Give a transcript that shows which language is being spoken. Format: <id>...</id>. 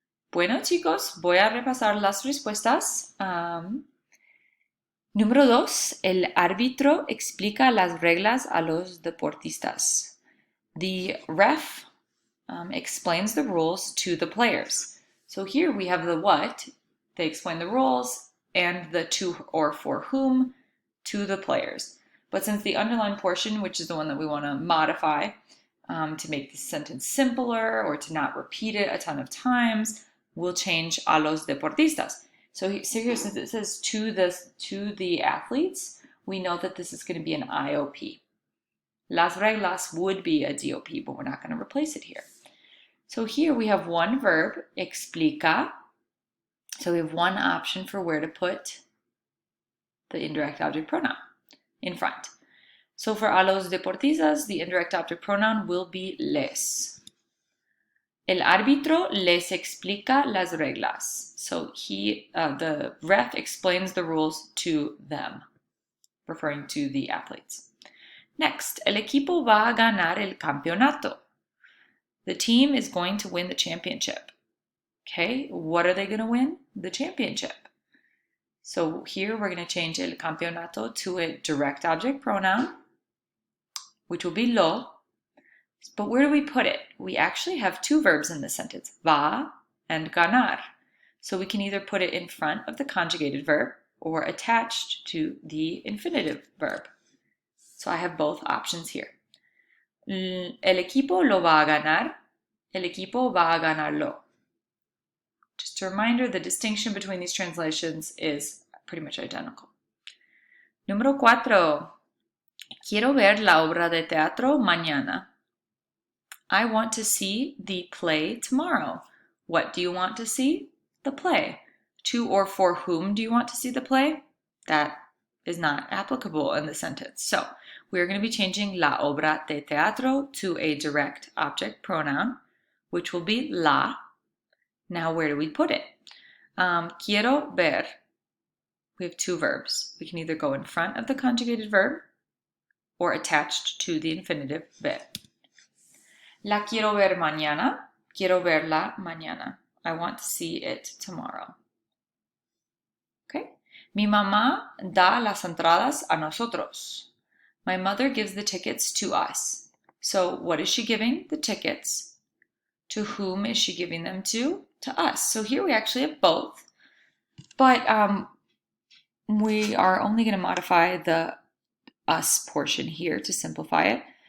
<es>Bueno, chicos, voy a repasar las respuestas. Número 2, el árbitro explica las reglas a los deportistas.</es> <en>The ref explains the rules to the players. So here we have the what, they explain the rules, and the to or for whom to the players. But since the underlined portion, which is the one that we want to modify to make the sentence simpler or to not repeat it a ton of times, we'll change</en> <es>a los deportistas.</es> <en>So here, since it says to the athletes, we know that this is going to be an IOP. Las reglas would be a DOP, but we're not going to replace it here. So here we have one verb, explica. So we have one option for where to put the indirect object pronoun in front. So for</en> <es>a los deportistas,</es> <en>the indirect object pronoun will be les.</en> <es>El árbitro les explica las reglas.</es> <en>So the ref explains the rules to them, referring to the athletes. Next,</en> <es>el equipo va a ganar el campeonato.</es> <en>The team is going to win the championship. Okay, what are they going to win? The championship. So here we're going to change el campeonato to a direct object pronoun, which will be lo. But where do we put it? We actually have two verbs in this sentence, va and ganar. So we can either put it in front of the conjugated verb or attached to the infinitive verb. So I have both options here.</en> <es>El equipo lo va a ganar. El equipo va a ganarlo.</es> <en>Just a reminder, the distinction between these translations is pretty much identical.</en> <es>Número 4. Quiero ver la obra de teatro mañana.</es> <en>I want to see the play tomorrow. What do you want to see? The play. To or for whom do you want to see the play? That is not applicable in the sentence. So we're going to be changing la obra de teatro to a direct object pronoun, which will be la. Now where do we put it?</en> <es>Quiero ver.</es> <en>We have two verbs. We can either go in front of the conjugated verb or attached to the infinitive ver.</en> <es>La quiero ver mañana. Quiero verla mañana.</es> <en>I want to see it tomorrow. Okay.</en> <es>Mi mamá da las entradas a nosotros.</es> <en>My mother gives the tickets to us. So what is she giving? The tickets. To whom is she giving them to? To us. So here we actually have both. But we are only going to modify the us portion here to simplify it.</en>